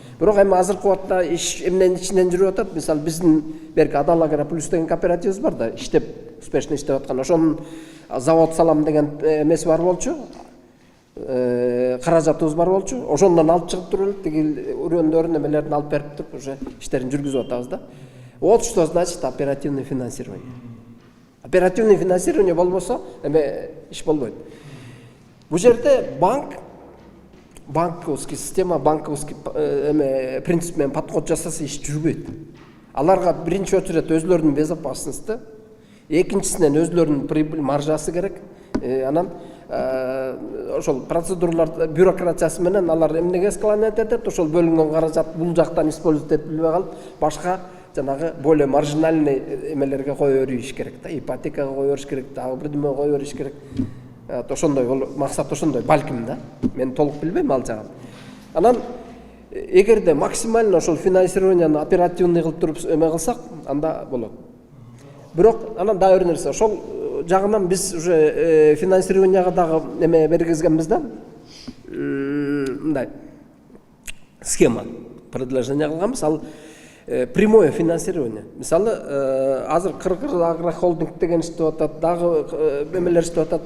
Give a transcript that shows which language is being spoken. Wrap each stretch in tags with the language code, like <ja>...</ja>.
<ky>Бирок эми азыркы убакта иш эмненин ичинен жүрүп атат. Мисалы биздин берки Адал Агро Плюс деген кооперативибиз бар да, иштеп, успешно иштеп аткан. Ошонун завод салам деген эмеси бар болчу. Каражатыбыз бар болчу. Ошондон алып чыгып туруп, тиги үрөндөрүн эмелерин алып берип туруп, уже иштерин жүргүзүп атабыз да.</ky> <ru>Вот что значит оперативное финансирование.</ru> <ky>Оперативное финансирование болбосо эме иш болбойт. Бул жерде</ky> <ru>банковский система,</ru> <ky>банковский эме принцип менен подход жасаса иш жүрбөйт. Аларга биринчи очередь өзлөрүнүн безопасности, экинчисинен өзлөрүнүн прибыль маржасы керек. Анан ошол процедуралар бюрократиясы менен алар эмнеге склонять этет, ошол бөлүнгөн каражат бул жактан использовать этилбей калып, башка жанагы</ky> <ru>более маржинальный</ru> <ky>эмелерге кое бериш керек да, ипотекага кое бериш керек, дагы бирдеме кое бериш керек. Ошондой максат ошондой, балким да. Мен толук билбейм ал жагын. Анан эгерде максимально ошол финансированияны оперативный кылып туруп эме кылсак, анда болот. Бирок анан дагы бир нерсе, ошол жагынан биз уже финансированияга дагы эме бергизгенбиз да. Мындай схема предложение кылганбыз.</ky> <ru>Ал прямое финансирование.</ru> <ky>Мисалы, азыр Кыргыз агрохолдинг деген иштеп атат, дагы эмелер иштеп атат.</ky>